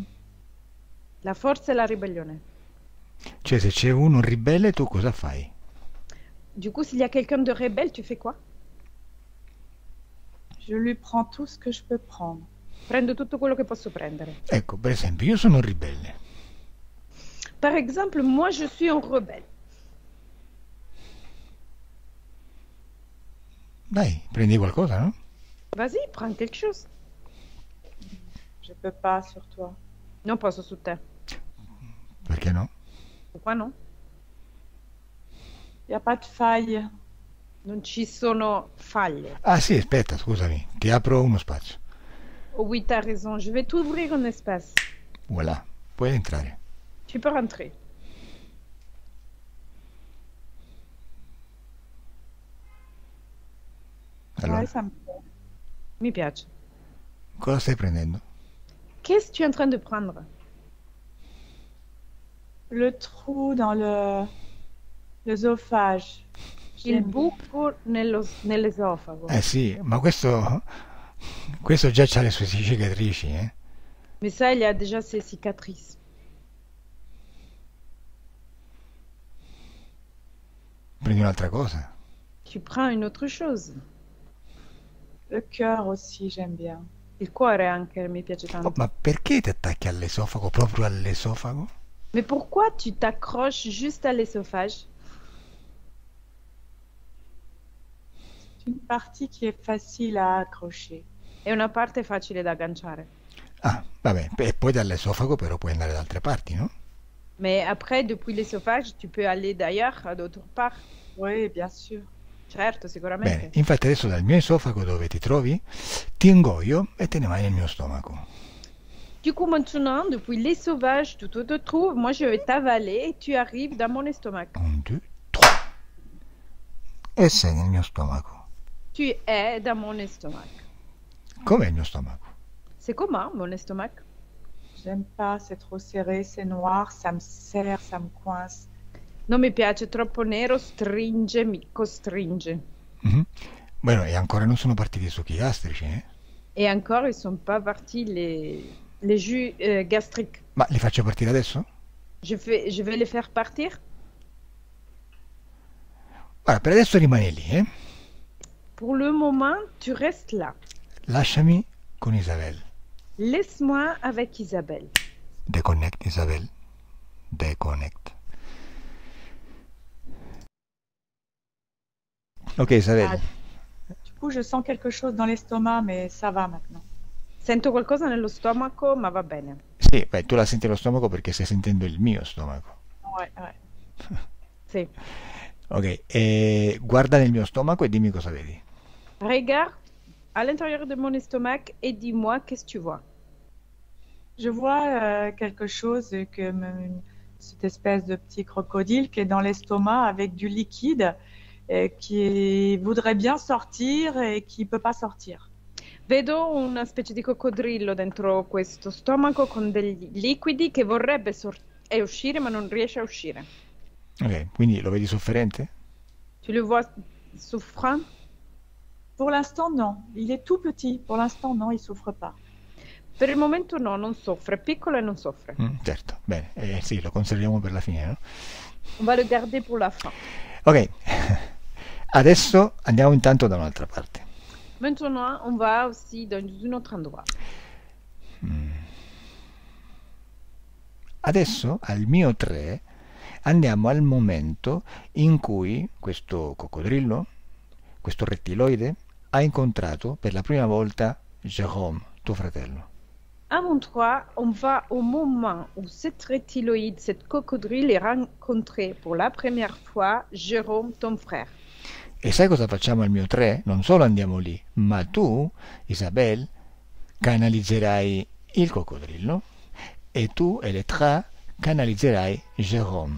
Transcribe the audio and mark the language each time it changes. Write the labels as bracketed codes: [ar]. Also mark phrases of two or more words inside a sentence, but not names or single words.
[it] La forza e la ribellione. Cioè, se c'è uno ribelle, tu cosa fai? [fr] Du coup, s'il y a quelqu'un de rebelle, tu fais quoi? Je lui prends tout ce que je peux prendre. [it] Prendo tutto quello che posso prendere. Ecco, per esempio, io sono un ribelle. [fr] Par exemple, moi, je suis un rebelle. [it] Dai, prendi qualcosa, no? [fr] Vas-y, prends quelque chose. Je peux pas sur toi. [it] Non posso su te. Perché no? [fr] Pourquoi non? Il n'y a pas de faille. [it] Non ci sono falle. Ah sì, aspetta, scusami, ti apro uno spazio. [fr] Oh oui, t'as raison. Je vais t'ouvrir un espace. Voilà, [it] puoi entrare. [fr] Tu peux rentrer. [it] Allora, [fr] Ouais, ça me plaît. [it] Mi piace. cosa stai prendendo? [fr] Qu'est-ce que tu es en train de prendre? Le trou dans l'œsophage. [it] Il [fr] J'aime bien. [it] buco nell'esofago. Sì, ma questo già ha le sue cicatrici, eh? [fr] Mais ça, il y a déjà ses cicatrices. [it] Prendi un'altra cosa. [fr] Tu prends une autre chose. Le cœur aussi, j'aime bien. [it] Il cuore anche mi piace Oh, tanto. ma perché ti attacchi all'esofago, proprio all'esofago? [fr] Mais pourquoi tu t'accroches juste à l'œsophage? C'est une partie qui est facile à accrocher. [it] È una parte facile da agganciare. Ah, vabbè, e poi dall'esofago però puoi andare da altre parti, no? [fr] Mais après, depuis l'œsophage, tu peux aller d'ailleurs, à d'autre part. Oui, bien sûr. [it] Certo, Bene, sicuramente. infatti adesso dal mio esofago dove ti trovi, ti ingoio e te ne vai nel mio stomaco. [fr] Du coup, maintenant, depuis l'œsophage, tu te trouves, moi je vais t'avaler et tu arrives dans mon estomac. [it] 1, 2, 3. E sei nel mio stomaco. [fr] Tu es dans mon estomac. [it] Com'è il mio stomaco? [fr] C'est comment, mon estomac? J'aime pas, c'est trop serré, c'est noir, ça me serre, ça me coince. [it] Non mi piace, troppo nero, stringe, mi costringe. Mhm. Bueno, e ancora non sono partiti i succhi gastrici, eh? [fr] Et encore, ils sont pas partis les jus gastriques. [it] Ma li faccio partire adesso? [fr] Je vais les faire partir. [it] Guarda, per adesso rimani lì, eh? [fr] Pour le moment, tu restes là. [it] Lasciami con Isabel. [fr] Laisse-moi avec Isabelle. Deconnect, Isabel. Deconnect. [it] Ok, Isabel. [fr] Ah, du coup, je sens quelque chose dans l'estomac, mais ça va maintenant. [it] Sento qualcosa nello stomaco, ma va bene. Sì, beh, tu la senti allo stomaco perché stai sentendo il mio stomaco. [fr] Ouais, ouais. [it] Sì. Ok, guarda nel mio stomaco e dimmi cosa vedi. [fr] Regarde à l'intérieur de mon estomac et dis-moi qu'est-ce que tu vois. Je vois quelque chose comme cette espèce de petit crocodile qui est dans l'estomac avec du liquide qui voudrait bien sortir et qui peut pas sortir. [it] Vedo una specie di coccodrillo dentro questo stomaco con degli liquidi che vorrebbe uscire, ma non riesce a uscire. Ok, quindi lo vedi sofferente? [fr] Tu le vois souffrant? Pour l'instant, non. Il est tout petit. Pour l'instant, non, il souffre pas. [it] Per il momento no, non soffre, è piccolo e non soffre. Certo, bene, sì, lo conserviamo per la fine, no? [fr] On va le garder pour la fin. [it] Ok, adesso andiamo intanto da un'altra parte. [fr] Maintenant, on va aussi dans un autre endroit. [it] Adesso, al mio 3, andiamo al momento in cui questo coccodrillo, questo rettiloide, ha incontrato per la prima volta Jérôme, tuo fratello. [fr] À mon 3, on va au moment où cette reptiloïde, cette coccodrille, est rencontrée pour la première fois Jérôme, ton frère. [it] E sai cosa facciamo al mio 3? Non solo andiamo lì, ma tu, Isabelle, canalizzerai il coccodrillo e tu, Elettra, canalizzerai Jérôme.